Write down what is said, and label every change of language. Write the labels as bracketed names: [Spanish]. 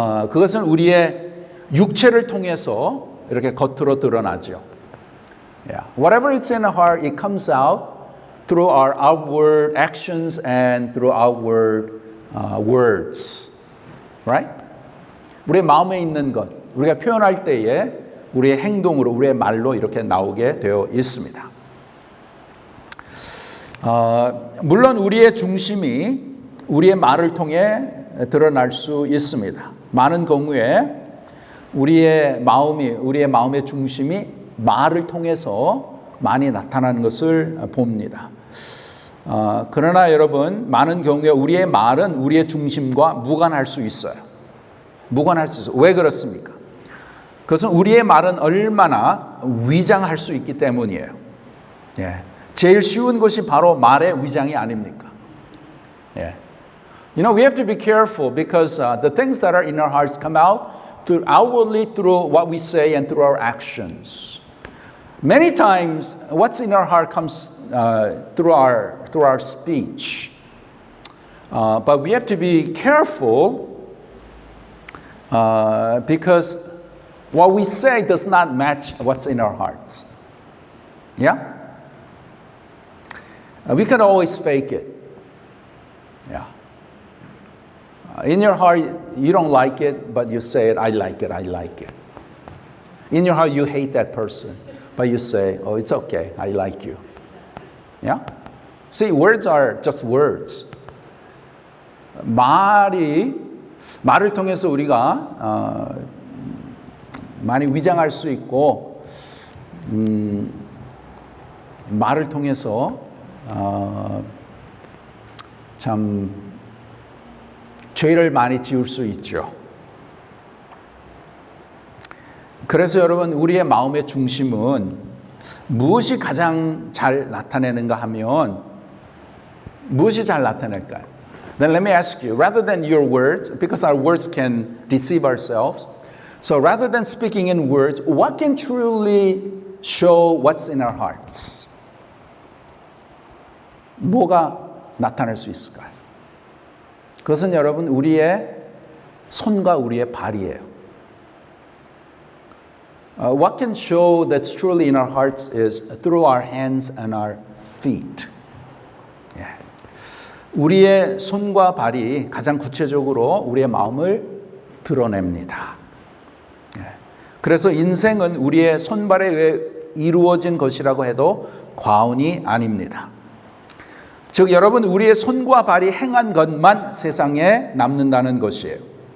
[Korean] 그것은 우리의 육체를 통해서 이렇게 겉으로 드러나죠. [English] Yeah. Whatever is in our heart, it comes out through our outward actions and through outward words. Right? [Korean] 우리의 마음에 있는 것, 우리가 표현할 때에 우리의 행동으로, 우리의 말로 이렇게 나오게 되어 있습니다. 물론 우리의 중심이 우리의 말을 통해 드러날 수 있습니다. 많은 경우에 우리의 마음의 중심이 말을 통해서 많이 나타나는 것을 봅니다. 그러나 여러분, 많은 경우에 우리의 말은 우리의 중심과 무관할 수 있어요. 무관할 수 있어요. 왜 그렇습니까? 그것은 우리의 말은 얼마나 위장할 수 있기 때문이에요. 제일 쉬운 것이 바로 말의 위장이 아닙니까? [English] You know, we have to be careful because the things that are in our hearts come out outwardly through what we say and through our actions. Many times, what's in our heart comes through our speech. But we have to be careful because what we say does not match what's in our hearts. Yeah? We can always fake it. Yeah. In your heart, you don't like it, but you say it, I like it, I like it. In your heart, you hate that person, but you say, oh, it's okay, I like you. Yeah? See, words are just words. [Korean] 말이 말을 통해서 우리가 많이 위장할 수 있고 말을 통해서 참 죄를 많이 지을 수 있죠. 그래서 여러분 우리의 마음의 중심은 무엇이 가장 잘 나타내는가 하면 무엇이 잘 나타낼까요? [English] Then let me ask you, rather than your words, because our words can deceive ourselves, so rather than speaking in words, what can truly show what's in our hearts? [Korean] 뭐가 나타날 수 있을까요? 그것은 여러분 우리의 손과 우리의 발이에요. [English] What can show that's truly in our hearts is through our hands and our feet. Yeah. [Korean] 우리의 손과 발이 가장 구체적으로 우리의 마음을 드러냅니다. [English] Yeah. [Korean] 그래서 인생은 우리의 손발에 의해 이루어진 것이라고 해도 과언이 아닙니다. 즉 여러분 우리의 손과 발이 행한 것만 세상에 남는다는 것이에요.